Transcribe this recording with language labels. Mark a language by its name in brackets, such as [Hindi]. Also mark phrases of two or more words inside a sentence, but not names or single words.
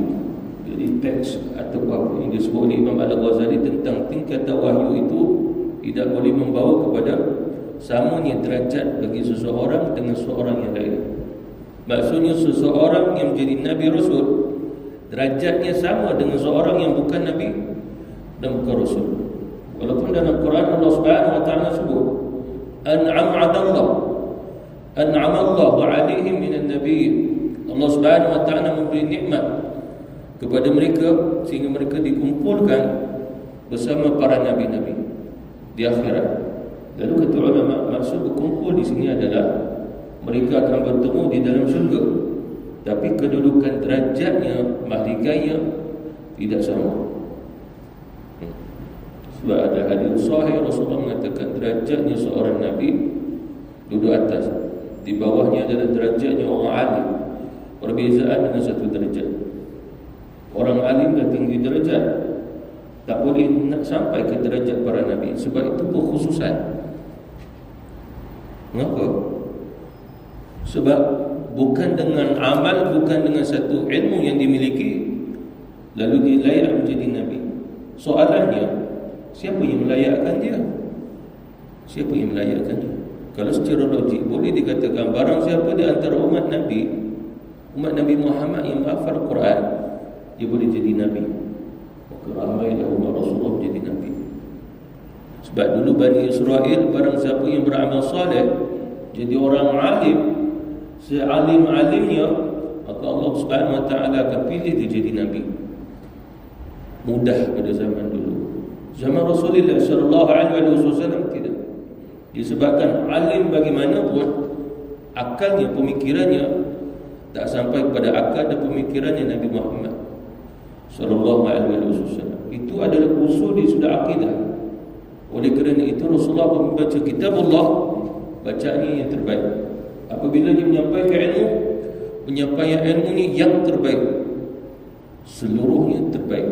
[Malay] Jadi teks atau apa yang disebut oleh Imam Al-Ghazali tentang tingkatan wahyu itu tidak boleh membawa kepada samanya derajat bagi seseorang dengan seorang yang lain. Maksudnya seseorang yang menjadi nabi rasul derajatnya sama dengan seorang yang bukan nabi dan bukan rasul. Walaupun dalam Quran Allah [Arabic] سبحانه وتعالى [Malay] sebut [Arabic] أنعم الله عليهم من النبيين [Malay] Allah [Arabic] سبحانه وتعالى [Malay] memberi nikmat kepada mereka sehingga mereka dikumpulkan bersama para nabi-nabi di akhirat. Lalu kata ulama, maksud berkumpul di sini adalah mereka akan bertemu di dalam syurga, tapi kedudukan derajatnya, mahliganya tidak sama. Sebab ada hadis sahih Rasulullah mengatakan derajatnya seorang nabi duduk atas, di bawahnya adalah derajatnya orang alim. Perbezaan dengan satu derajat. Orang alim dah tinggi derajat, tak boleh nak sampai ke derajat para nabi. Sebab itu berkhususan. Mengapa? Sebab bukan dengan amal, bukan dengan satu ilmu yang dimiliki lalu dia layak menjadi nabi. Soalannya, siapa yang melayakkan dia? Siapa yang melayakkan dia? Kalau secara logik boleh dikatakan barang siapa di antara umat Nabi Muhammad yang menghafal Quran, dia boleh jadi nabi. Maka ramailah umat Rasulullah jadi nabi. Sebab dulu Bani Israel, barang siapa yang beramal saleh jadi orang alim, sealim-alimnya, maka Allah [Arabic] سبحانه وتعالى [Malay] akan pilih dia jadi nabi. Mudah pada zaman dulu. Zaman Rasulullah [Arabic] صلى الله عليه وسلم [Malay] tidak. Disebabkan alim bagaimanapun, akalnya, pemikirannya tak sampai pada akal dan pemikirannya Nabi Muhammad [Arabic] صلى الله عليه وسلم. [Malay] Itu adalah usul di sudah akidah. Oleh kerana itu Rasulullah membaca kitabullah, bacaannya yang terbaik. Apabila dia menyampaikan ilmu, penyampaian ilmu ni yang terbaik, seluruhnya terbaik.